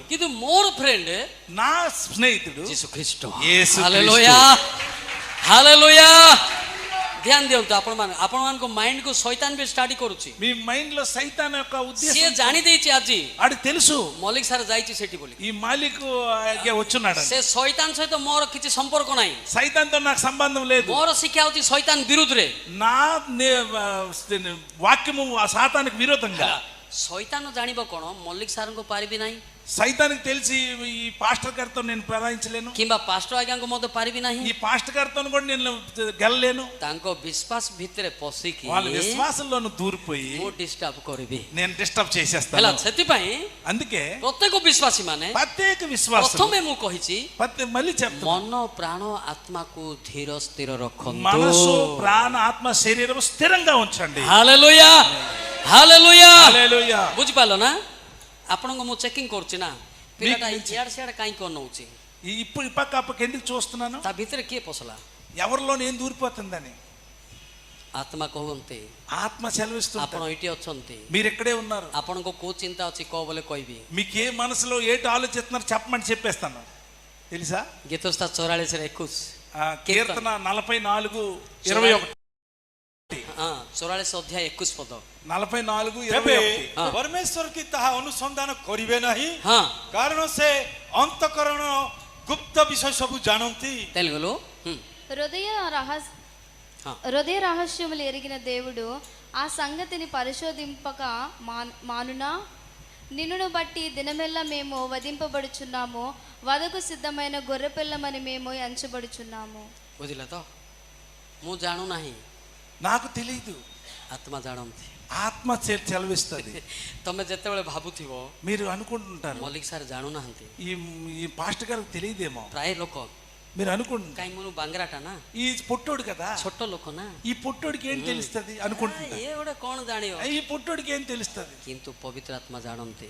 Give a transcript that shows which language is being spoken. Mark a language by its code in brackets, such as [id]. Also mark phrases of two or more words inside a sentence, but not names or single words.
[or] କିନ୍ତୁ ମୋର ఫ్రెండ్ [te] నా స్నేహితుడు [or] ଯୀଶୁ ଖ୍ରୀଷ୍ଟ [te] యేసు [or] ହାଲେଲୁୟା ହାଲେଲୁୟା ଧ୍ୟାନ ଦିଅନ୍ତୁ ଆପଣମାନଙ୍କ ମାଇଣ୍ଡ କୁ ଶୈତାନ ବି ଷ୍ଟାଡି କରୁଛି [te] మీ మైండ్ లో సైతాన్ యొక్క [or] ସିଏ [te] ఉద్దేశం [or] ଜାଣି ଦେଇଛି ଆଜି [te] ఆడికి తెలుసు, [or] ମଲ୍ଲିକ ସାର୍ ଯାଇଛି ସେଠି ବୋଲି [te] ఈ మాలిక్ వచ్చున్నాడు, [or] ସେ ଶୈତାନ ସହିତ ମୋର କିଛି ସମ୍ପର୍କ ନାହିଁ [te] సైతాన్ తో నాకు సంబంధం లేదు. [or] ମୋର ଶିକ୍ଷା ହଉଛି ଶୈତାନ ବିରୁଦ୍ଧରେ [te] నా వాక్యము ఆ సాతానికి విరోధంగా. [or] ଶୈତାନ ଜାଣିବ କଣ ମଲ୍ଲିକ ସାର୍ଙ୍କୁ ପାରିବି ନାହିଁ [te] సైతానికి తెలిసి ఈ పాస్టర్ గారితో నేను ప్రయాణించలేను, [or] କିମ୍ବା ପାଷ୍ଟର ଆଜ୍ଞାଙ୍କୁ ମଧ୍ୟ ପାରିବି ନାହିଁ [te] ఈ పాస్టర్ గారితో కూడా నేను గెలలేను. [or] ତାଙ୍କ ବିଶ୍ୱାସ ଭିତରେ ପଶିକି [te] వాళ్ళ విశ్వాసంలోను దూరిపోయి [or] ମୁଁ ଡିଷ୍ଟର୍ବ କରିବି [te] నేను డిస్టర్బ్ [or] ହେଲା [te] చేసేస్తాను. [or] ସେଥିପାଇଁ [te] అందుకే [or] ପ୍ରତ୍ୟେକ ବିଶ୍ୱାସୀ ମାନେ [te] ప్రత్యేక విశ్వాసం [or] ପ୍ରଥମେ ମୁଁ କହିଛି [te] మళ్ళీ చెప్తాను, [or] ମନ ପ୍ରାଣ ଆତ୍ମାକୁ ଧୀର ସ୍ଥିର ରଖନ୍ତୁ [te] మనసు ప్రాణ ఆత్మ శరీరం స్థిరంగా ఉంచండి. [or] ହାଲେଲୁୟା ହାଲେଲୁୟା [te] హల్లెలూయా. [or] ବୁଝିପାରିଲ ନା ଆପଣଙ୍କୁ ମୁଁ ଚେକିଂ କରୁଛି ନା ପିଲାଟା ଇଆଡେ ସିଆଡେ କାହିଁକି ଅନଉଛି [te] ఇప్పుడు ఈ పక్క అప్పకి ఎందుకు చూస్తున్నాను? ତା ଭିତରେ କିଏ ପଶିଲା ఎవరిలో నేను దూరిపోతుందని. [or] ଆତ୍ମା କହନ୍ତି [te] ఆత్మ సెలవిస్తుంది. [or] ଆପଣ ଏଇଠି ଅଛନ୍ତି, [te] మీరు ఇక్కడే ఉన్నారు. [or] ଆପଣଙ୍କୁ କୋଉ ଚିନ୍ତା ଅଛି କହ ବୋଲେ କହିବି. [te] మీకు ఏ మనసులో ఏంటి ఆలోచిస్తున్నారు చెప్పమని చెప్పేస్తాను. తెలుసా? [or] ଗୀତ 44:21 [te] కీర్తన 44:21. [or] 44 ଅଧ୍ୟାୟ 21 ପଦ. [te] 44:21. [or] ପରମେଶ୍ୱର କି ତାହା ଅନୁସନ୍ଧାନ କରିବେ ନାହିଁ, ହଁ କାରଣ ସେ ଅନ୍ତଃକରଣ ଗୁପ୍ତ ବିଷୟ ସବୁ ଜାଣନ୍ତି। [te] తెలుగులో హృదయ రహస్యములు ఎరిగిన దేవుడు ఆ సంగతిని పరిశోధింపక మానునా? నిన్నును బట్టి దినమెల్లా మేము వధింపబడుచున్నాము, వదకు సిద్ధమైన గొర్రెపిల్లమని మేము ఎంచబడుచున్నాము. [or] ବୁଝିଲ ତ? ମୁଁ ଜାଣୁନାହିଁ, [te] నాకు తెలియదు, [or] ଆତ୍ମା ଜାଣନ୍ତି. [te] ఆత్మ సెలవిస్తుంది. [or] ତମେ ଯେତେବେଳେ ଭାବୁଥିବ [te] మీరు అనుకుంటుంటారు [or] ମଲ୍ଲିକ ସାର୍ ଜାଣୁନାହାନ୍ତି, [te] ఈ పాస్టర్ గారికి తెలియదేమో, [or] ପ୍ରାୟ ଲୋକ [te] మీరు అనుకుంటారు. [or] କାହିଁ ମୁଁ ବାଙ୍ଗରାଟା ନା, [te] ఈ పొట్టోడు కదా, [or] ଛୋଟ ଲୋକ ନା, [te] ఈ పొట్టోడికి ఏం తెలుస్తుంది అనుకుంటున్నారు. [or] ଏ ଗୋଟେ କ'ଣ ଜାଣିବ, [te] ఈ పొట్టోడికి ఏం తెలుస్తుంది? [or] କିନ୍ତୁ ପବିତ୍ର ଆତ୍ମା ଜାଣନ୍ତି.